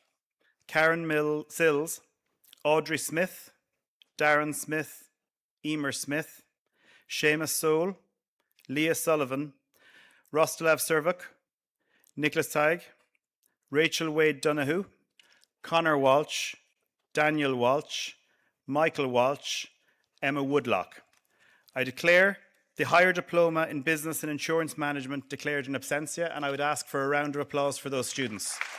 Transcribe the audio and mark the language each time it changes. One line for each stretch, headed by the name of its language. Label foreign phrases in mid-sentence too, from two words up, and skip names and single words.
English: Karen Sills, Audrey Smith, Darren Smith, Emer Smith, Seamus Soul, Leah Sullivan, Rostalav Servuk, Nicholas Teig, Rachel Wade Donahue, Connor Walsh, Daniel Walsh, Michael Walsh, Emma Woodlock. I declare the Higher Diploma in Business and Insurance Management declared in absentia, and I would ask for a round of applause for those students.